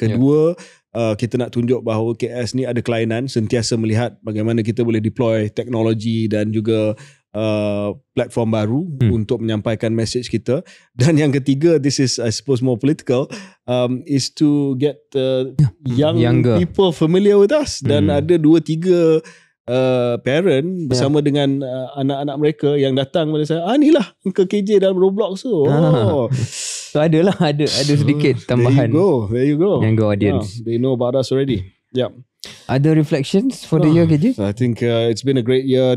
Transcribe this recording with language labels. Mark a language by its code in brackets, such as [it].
[ms] Kedua, kita nak tunjuk bahawa KS ni ada kelainan, sentiasa melihat bagaimana kita boleh deploy teknologi dan juga platform baru untuk menyampaikan message kita. Dan yang ketiga, [en] this is I suppose more political, is to get younger people familiar with us. [ms] Dan ada 2-3 parent bersama dengan anak-anak mereka yang datang pada saya, inilah ke KJ dalam Roblox tu. So ada sedikit tambahan. [en] There you go. Younger audience. They know about us already. Other reflections for the year, KJ? I think it's been a great year.